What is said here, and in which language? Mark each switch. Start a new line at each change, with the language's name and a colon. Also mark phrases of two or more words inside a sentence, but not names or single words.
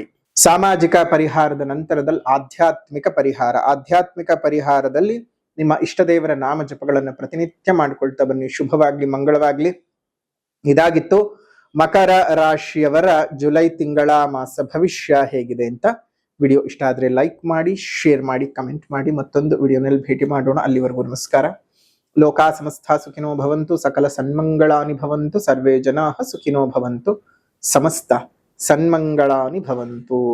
Kannada: ಸಾಮಾಜಿಕ ಪರಿಹಾರದ ನಂತರದಲ್ಲಿ ಆಧ್ಯಾತ್ಮಿಕ ಪರಿಹಾರದಲ್ಲಿ ನಿಮ್ಮ ಇಷ್ಟ ದೇವರ ನಾಮ ಜಪಗಳನ್ನು ಪ್ರತಿನಿತ್ಯ ಮಾಡ್ಕೊಳ್ತಾ ಬನ್ನಿ. ಶುಭವಾಗ್ಲಿ, ಮಂಗಳವಾಗ್ಲಿ. ಇದಾಗಿತ್ತು ಮಕರ ರಾಶಿಯವರ ಜುಲೈ ತಿಂಗಳ ಮಾಸ ಭವಿಷ್ಯ ಹೇಗಿದೆ ಅಂತ. ವಿಡಿಯೋ ಇಷ್ಟ ಆದ್ರೆ ಲೈಕ್ ಮಾಡಿ, ಶೇರ್ ಮಾಡಿ, ಕಮೆಂಟ್ ಮಾಡಿ. ಮತ್ತೊಂದು ವಿಡಿಯೋನಲ್ಲಿ ಭೇಟಿ ಮಾಡೋಣ. ಅಲ್ಲಿವರೆಗೂ ನಮಸ್ಕಾರ.
Sanskrit: ಲೋಕಾ ಸಮಸ್ತ ಸುಖಿನೋ ಭವಂತು, ಸಕಲ ಸನ್ಮಂಗಳಾನಿ ಭವಂತು, ಸರ್ವೇ ಜನಾಃ ಸುಖಿನೋ ಭವಂತು, ಸಮಸ್ತ ಸನ್ಮಂಗಳಾನಿ ಭವಂತು.